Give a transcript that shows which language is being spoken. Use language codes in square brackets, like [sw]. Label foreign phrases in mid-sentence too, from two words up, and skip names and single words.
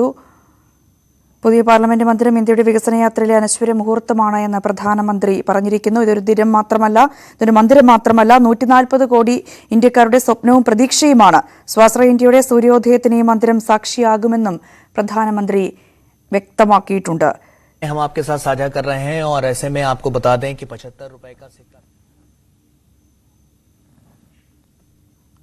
[ml] പുതിയ പാർലമെന്റ് മന്ദിരം ഇന്ത്യയുടെ വികസന യാത്രയിലെ അനശ്വര മുഹൂർത്തമാണ് എന്ന് പ്രധാനമന്ത്രി പറഞ്ഞിരിക്കുന്നു. ഇതൊരു മന്ദിരം മാത്രമല്ല, 140 കോടി ഇന്ത്യക്കാരുടെ സ്വപ്നവും പ്രതീക്ഷയുമാണ്. സ്വാശ്രയ ഇന്ത്യയുടെ സൂര്യോദയത്തിന് ഈ മന്ദിരം സാക്ഷിയാകുമെന്നും പ്രധാനമന്ത്രി വ്യക്തമാക്കിയിട്ടുണ്ട്. [hi] हम आपके साथ साझा कर रहे हैं और ऐसे में आपको बता दें कि 75 रुपए का सिक्का